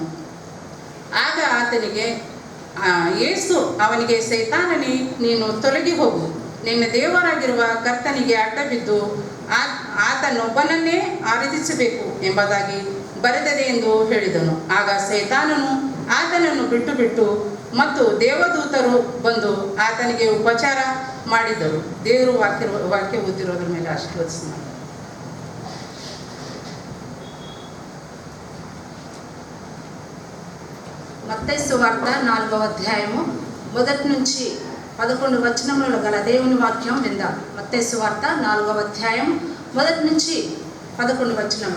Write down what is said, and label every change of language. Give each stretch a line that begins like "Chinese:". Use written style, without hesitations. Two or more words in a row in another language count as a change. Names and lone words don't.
Kannada: ಆಗ ಯೇಸು ಅವನಿಗೆ, ಸೈತಾನನೇ, ನೀನು ತೊಲಗಿ ಹೋಗು, ನಿನ್ನ ದೇವರಾಗಿರುವ ಕರ್ತನಿಗೆ ಅಡ್ಡಬಿದ್ದು ಆತನೊಬ್ಬನನ್ನೇ ಆರಾಧಿಸಬೇಕು ಎಂಬುದಾಗಿ ಬರೆದಿದೆ ಎಂದು ಹೇಳಿದನು. ಆಗ ಸೈತಾನನು ಆತನನ್ನು ಬಿಟ್ಟು ಮತ್ತು ದೇವದೂತರು ಬಂದು ಆತನಿಗೆ ಉಪಚಾರ ಮಾಡಿದರು. ದೇವರು ವಾಕ್ಯ ಓದಿರೋದ್ರ ಮೇಲೆ ಆಶೀರ್ವದಿಸಿ.
Telugu: మత్తయి సువార్త 4వ అధ్యాయము మొదటి నుంచి 11 వచనములలో గల దేవుని వాక్యం విందాం. మత్తయి సువార్త 4వ అధ్యాయం మొదటి నుంచి 11 వచనము.